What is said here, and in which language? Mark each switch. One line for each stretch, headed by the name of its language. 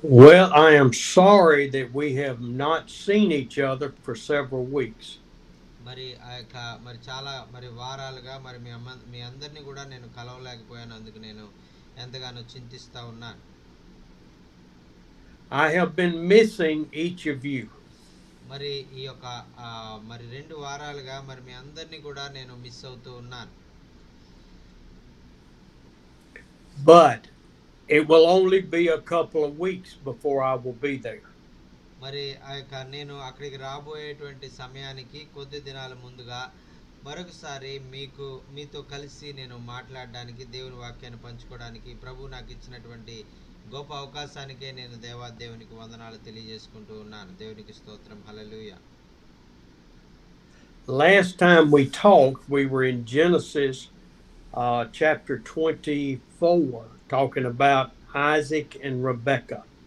English: Well, I am sorry that we have not seen each other for several weeks.
Telugu: మరి ఆ యొక్క మరి చాలా మరి వారాలుగా మరి మీ అందరినీ కూడా నేను కలవలేకపోయాను. అందుకు నేను ఎంతగానో చింతిస్తూ ఉన్నాను.
English: I have been missing each of you,
Telugu: మరి ఈ యొక్క మరి 2 వారాలుగా మరి మీ అందరినీ కూడా నేను మిస్ అవుతూ ఉన్నాను.
English: but it will only be a couple of weeks before I will be there.
Telugu: మరి ఆ యొక్క నేను అక్కడికి రాబోయేటువంటి సమయానికి కొద్ది దినాల ముందుగా మరొకసారి మీతో కలిసి నేను మాట్లాడడానికి, దేవుని వాక్యాన్ని పంచుకోవడానికి ప్రభు నాకు ఇచ్చినటువంటి గొప్ప అవకాశానికే నేను దేవునికి వందనాలు తెలియజేసుకుంటూ ఉన్నాను. దేవునికి స్తోత్రం. హల్లెలూయా.
English: Last time we talked, we were in Genesis chapter 24, talking about Isaac and Rebekah.